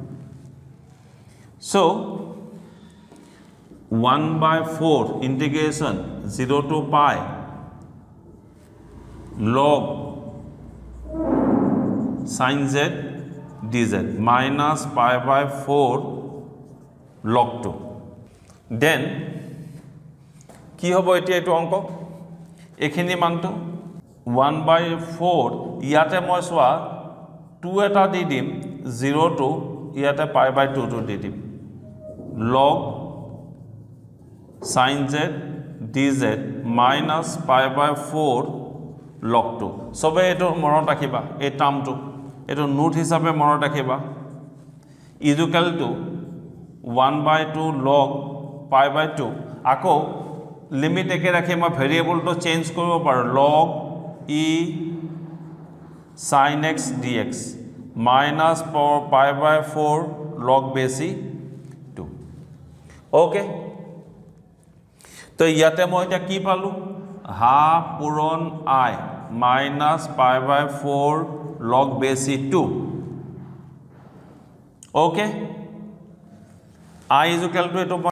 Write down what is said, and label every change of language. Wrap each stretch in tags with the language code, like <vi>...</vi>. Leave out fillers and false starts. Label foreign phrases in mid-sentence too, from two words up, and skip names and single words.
<en>so 1 by 4 integration 0 to pi log sin z dz minus pi by 4 log 2 then</en> <as>কি হ'ব এতিয়া এটো অংক এখিনি মানটো</as> <en>1 by 4</en> <as>ইয়াতে মই সোয়া 2 এটা দি দিম 0 to ইয়াতে</as> <en>pi by 2 to</en> <as>দি দিম log</as> <en>sin z dz minus pi by 4 log 2</en> <as>সবে এটো মনত ৰাখিবা এই টার্মটো এটো নোট হিচাপে মনত ৰাখিবা</as> <en>is equal to 1 by 2</en> <as>log pi by 2 আকৌ লিমিট একে ৰাখি মই ভেৰিয়েবলটো চেঞ্জ কৰিব পাৰো</as> <en>log e sin x dx minus pi by 4 log base 2 okay</en> <as>তো ইয়াতে মই এটা কি পালো</as> <en>half পূৰণ I minus pi by 4 log base 2 okay I is equal to</en>